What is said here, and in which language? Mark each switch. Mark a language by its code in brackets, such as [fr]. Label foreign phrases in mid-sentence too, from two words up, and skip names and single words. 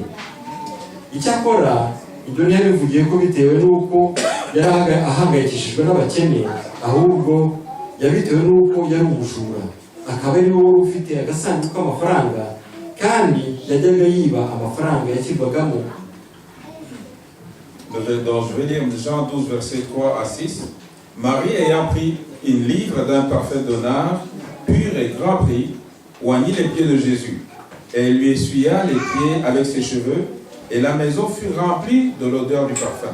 [rw] Icyakora ibyo ntiyabivugiye ko bitewe n'uko yari ahangayikishijwe n'abakene, ahubwo yabitewe n'uko yari umujura, akaba ari we wari ufite agasanduku k'amafaranga, kandi yajyaga yiba amafaranga yashyirwagamo. [fr] Donc je vais lire Jean 12, versets 3 à 6. Marie ayant pris une livre d'un parfum de nard, pur et grand prix, oignit les pieds de Jésus. Et elle lui essuya les pieds avec ses cheveux, et la maison fut remplie de l'odeur du parfum.